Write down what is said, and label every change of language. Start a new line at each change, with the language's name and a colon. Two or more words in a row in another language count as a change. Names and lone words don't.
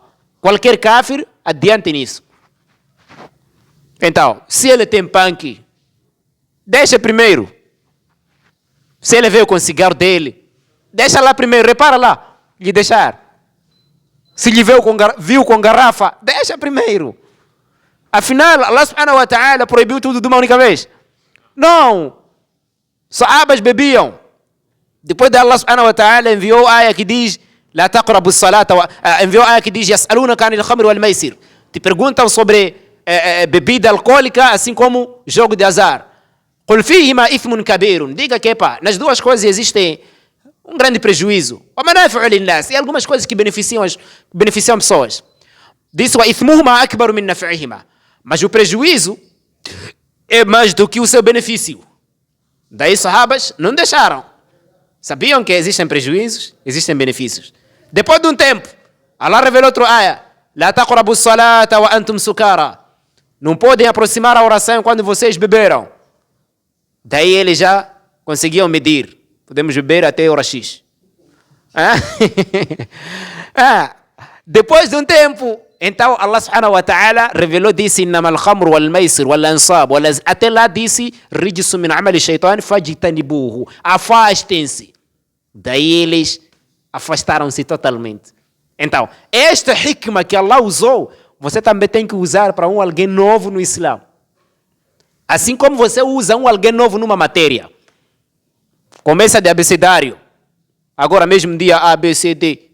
Portuguese: Qualquer kafir, adiante nisso. Então, se ele tem punk, deixa primeiro. Se ele veio com o cigarro dele, deixa lá primeiro, repara lá, lhe deixar. Se lhe viu com garrafa, deixa primeiro. Afinal,
Arabic: الله سبحانه وتعالى
Portuguese: proibiu tudo de uma única vez. Não. Sahabas bebiam. Depois de
Arabic: الله سبحانه وتعالى
Portuguese: enviou a ayah que diz
Arabic: لا تقربوا الصلاة
Portuguese: enviou a ayah que diz
Arabic: يسألونك عن الخمر والميسر.
Portuguese: Te perguntam sobre bebida alcoólica, assim como jogo de azar.
Arabic: قل فيهما إثم كبير.
Portuguese: Diga que, pá, nas duas coisas existe um grande prejuízo.
Arabic: ومنافع للناس.
Portuguese: E algumas coisas que beneficiam pessoas.
Arabic: Diz وإثمهما أكبر من نفعهما.
Portuguese: Mas o prejuízo é mais do que o seu benefício. Daí sahabas não deixaram. Sabiam que existem prejuízos, existem benefícios. Depois de um tempo, Allah revelou outro ayah.
Arabic: لا تقربوا الصلاة وأنتم سكارى.
Portuguese: Não podem aproximar a oração quando vocês beberam. Daí eles já conseguiam medir. Podemos beber até hora X. Depois de um tempo, então
Arabic: الله سبحانه وتعالى
Portuguese: revelou, disse
Arabic: إنما الخمر والميسر والأنصاب
Portuguese: até lá disse
Arabic: رجس من عمل الشيطان فاجتنبوه.
Portuguese: Afastem-se. Daí eles afastaram-se totalmente. Então, esta hikma que Allah usou, você também tem que usar para alguém novo no Islã. Assim como você usa alguém novo numa matéria. Começa de abecedário. Agora mesmo dia A, B, C, D.